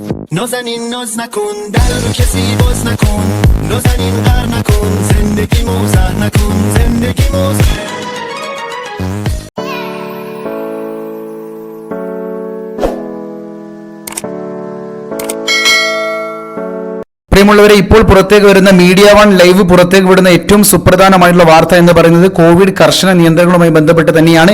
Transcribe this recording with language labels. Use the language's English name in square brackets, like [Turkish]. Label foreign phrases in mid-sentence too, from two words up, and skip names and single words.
[Persian] نازنین ناز نکن در رو کسی باز نکن نازنین غر نکن زندگی موزه نکن زندگی موزه [Malayalam] പ്രിയമുള്ളവരെ, ഇപ്പോൾ പുറത്തേക്ക് വരുന്ന മീഡിയ വൺ ലൈവ് പുറത്തേക്ക് വിടുന്ന ഏറ്റവും സുപ്രധാനമായിട്ടുള്ള വാർത്ത എന്ന് പറയുന്നത് കോവിഡ് കർശന നിയന്ത്രണങ്ങളുമായി ബന്ധപ്പെട്ട് തന്നെയാണ്.